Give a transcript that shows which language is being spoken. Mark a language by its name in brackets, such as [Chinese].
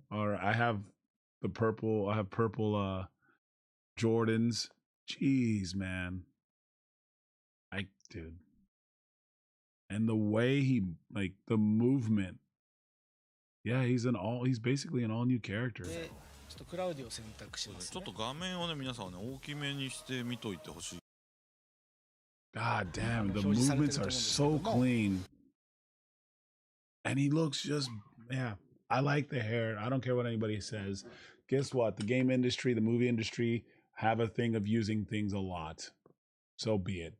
[English] Or I have the purple. I have purple Jordans. Jeez, man. Dude. And the way he, like, the movement. Yeah, he's basically an all new character. [Japanese] でちょっとクラウディを選択しますちょっね。と画面をね皆さんはね大きめにして見といてほしい。 [English] God damn, the movements are so clean. And he looks just, yeah, I like the hair. I don't care what anybody says. Guess what? The game industry, the movie industry have a thing of using things a lot. So be it.